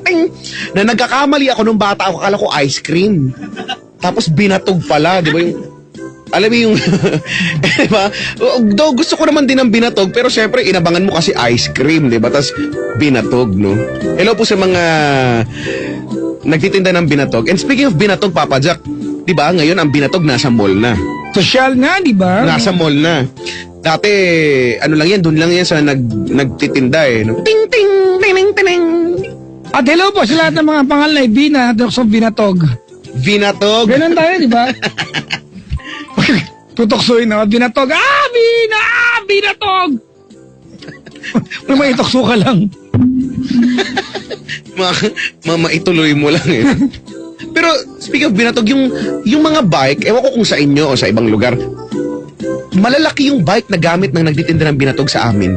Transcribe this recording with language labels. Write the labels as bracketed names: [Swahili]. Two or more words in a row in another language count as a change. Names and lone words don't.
[Filipino] Na nagkakamali ako nung bata ako, akala ko [English] ice cream. [Filipino] Tapos binatog pala, di ba yung... Alam mo yung... di ba? Though gusto ko naman din ng binatog, pero syempre inabangan mo kasi [English] ice cream, [Filipino] di ba? Tapos binatog, no? Hello po sa mga nagtitinda ng binatog. [English] And speaking of [Filipino] binatog, Papa Jack, di ba, ngayon ang binatog nasa mall na. Social nga, di ba? Nasa mall na. Dati, ano lang yan, doon lang yan sa nagtitinda eh. No? Ting, ting, ting, ting, ting. At hello po sa lahat ng mga pangalan ay Bina, so Binatog. Binatog. Ganun tayo, di ba? Tutoksoy na, Binatog. Bina! Binatog! Wala may itokso ka lang. Maituloy mo lang eh. Pero [English] speaking of [Filipino] binatog, yung mga bike, ewan ko kung sa inyo o sa ibang lugar, malalaki yung bike na gamit ng nagtitinda ng binatog sa amin.